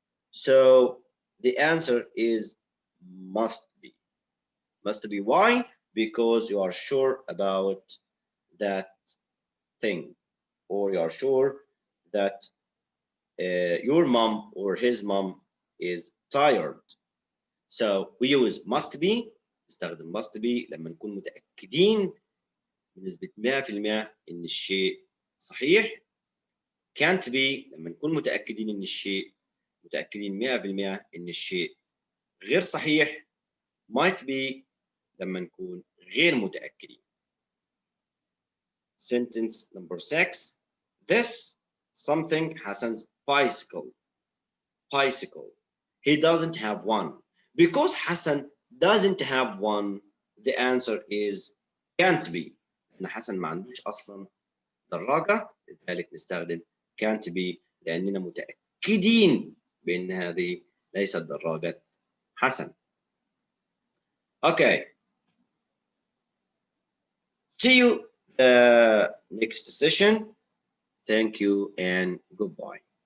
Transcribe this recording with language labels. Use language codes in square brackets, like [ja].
[en] So the answer is must be. Must be. Why? Because you are sure about that thing, or you are sure that your mom or his mom is tired. So we use must be. [ar] نستخدم must be لما نكون متأكدين بنسبة 100% إن الشيء صحيح. can't be لما نكون متأكدين إن الشيء 100% إن الشيء غير صحيح. might be لما نكون غير متأكدين. [en] Sentence number 6. This something Hassan's bicycle. He doesn't have one. Because Hassan doesn't have one, the answer is can't be. [ar] إن حسن ما عندوش أصلا دراجة، لذلك نستخدم can't be لأننا متأكدين بأن هذه ليست دراجة حسن. Okay. [en] See you next session. Thank you and goodbye.